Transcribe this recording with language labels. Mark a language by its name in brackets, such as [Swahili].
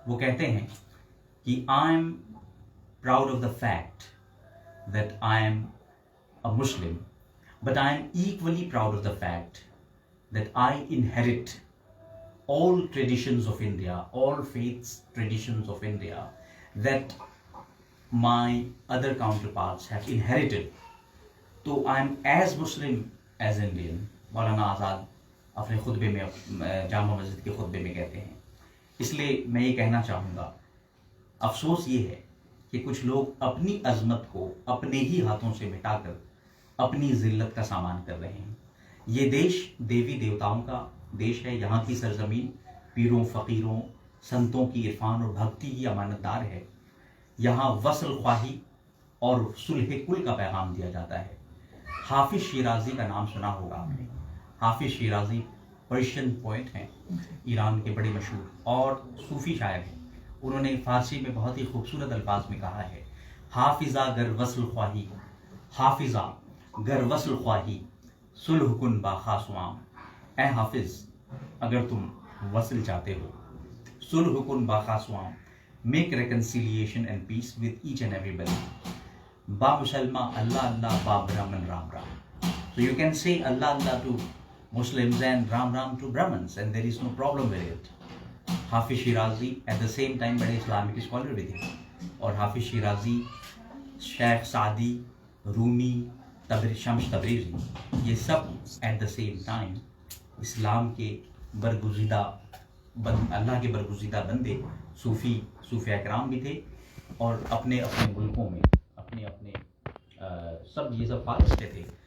[Urdu] وہ کہتے ہیں کہ [English] I am proud of the fact that I am a Muslim, but I am equally proud of the fact that I inherit all traditions of India, all faiths, traditions of India that my other counterparts have inherited. So I am as Muslim as Indian. [Urdu] Maulana Azad اپنے خطبے میں، جامع مسجد کے خطبے میں کہتے ہیں. اس لیے میں یہ کہنا چاہوں گا، افسوس یہ ہے کہ کچھ لوگ اپنی عظمت کو اپنے ہی ہاتھوں سے مٹا کر اپنی ذلت کا سامان کر رہے ہیں. یہ دیش دیوی دیوتاؤں کا دیش ہے. یہاں کی سرزمین پیروں، فقیروں، سنتوں کی عرفان اور بھکتی کی امانت دار ہے. یہاں وصل خواہی اور صلح کل کا پیغام دیا جاتا ہے. حافظ شیرازی کا نام سنا ہوگا آپ نے. حافظ شیرازی پرشین پوئٹ ہیں، ایران کے بڑے مشہور اور صوفی شاعر ہیں. انہوں نے فارسی میں بہت ہی خوبصورت الفاظ میں کہا ہے، [Persian] حافظہ گر وصل خواہی، حافظہ گر وصل خواہی، صلح کن با خاصوام. [Urdu] اے حافظ، اگر تم وصل چاہتے ہو، [Persian] صلح کن با خاصوام، [English] Make reconciliation and peace with each and everybody. [Persian] با مسلمہ اللہ اللہ، با برہمن رام رام. [English] So you can say Allah Allah to Muslims and Ram Ram to Brahmins, and there is no problem with it. [Urdu] حافظ Shirazi [English] at the same time [Urdu] بڑے Islamic scholar بھی تھے، اور حافظ شیرازی، شیخ سعدی، رومی، شمس تبریزی، یہ سب [English] at the same time [Urdu] اسلام کے برگزیدہ اللہ کے برگزیدہ بندے، صوفیہ کرام بھی تھے، اور اپنے ملکوں میں اپنے سب یہ سب فارستے تھے.